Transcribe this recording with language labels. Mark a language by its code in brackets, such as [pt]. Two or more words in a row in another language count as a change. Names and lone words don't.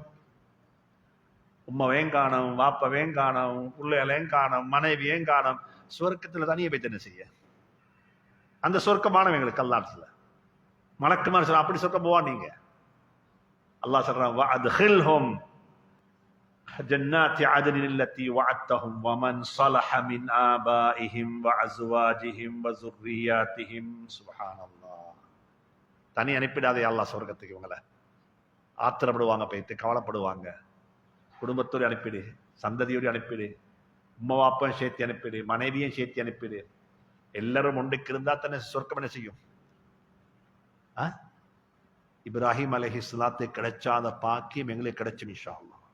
[ta] உம்மை வேங்கானம், வாப்ப வேங்கானம், புள்ளையலையும் காணும், மனைவியும் காணும், சுவர்க்கத்துல தனியை வைத்து என்ன செய்ய? அந்த சுவர்க்கமானவங்களுக்கு அல்லாஹ்ல மலக்குமார் சொல்ல, அப்படி சொர்க்கம் போவா நீங்க? அல்லாஹ் சொல்றான், [ar] வஅத்கில்ஹும் جنات عدن التي وعدتهم ومن صلح من آبائهم وأزواجهم وذرياتهم. سبحان الله. [ta] தனி அனுப்பிடாதே அல்லாஹ் சொர்க்கத்துக்கு. இவங்களை ஆத்திரப்படுவாங்க, போயிட்டு கவலைப்படுவாங்க. குடும்பத்தோடு அனுப்பிடு, சந்ததியோடு அனுப்பிடு, உம்மா வாப்பையும் சேர்த்து அனுப்பிடு, மனைவியும் சேர்த்து அனுப்பிடு. எல்லாரும் ஒன்றுக்கு இருந்தா தானே சொர்க்கம் என்ன செய்யும்? இப்ராஹிம் அலைஹிஸ்ஸலாத்து கிடைச்சாத பாக்கியம் எங்களுக்கு கிடைச்சும் [ar] إن شاء الله.